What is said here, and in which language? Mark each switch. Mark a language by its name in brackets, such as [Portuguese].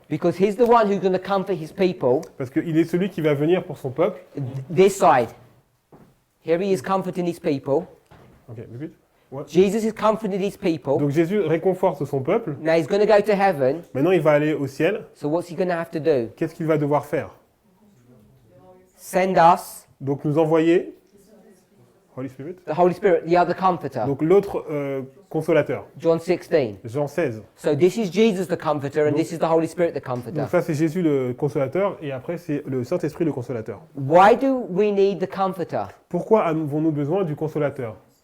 [English] Because he's the one who's going to comfort his people. [French] Parce qu'il est celui qui va venir pour son peuple. [English] This side. Here he is comforting his people. Ok, repeat. What? Jesus is comforting his people. [French] Donc Jésus réconforte son peuple. [English] Now he's going to go to heaven. [French] Maintenant, il va aller au ciel. [English] So what's he going to have to do? [French] Qu'est-ce qu'il va devoir faire? [English] Send us [French] Donc nous envoyer Holy Spirit. [English] the Holy Spirit, the other comforter. [French] Donc l'autre consolateur. [English] John 16. [French] Jean 16. [English] So this is Jesus the comforter and this is the Holy Spirit the comforter. [French] Donc ça c'est Jésus le consolateur et après c'est le Saint-Esprit le consolateur. [English] Why do we need the comforter? [French] Pourquoi avons-nous besoin du consolateur?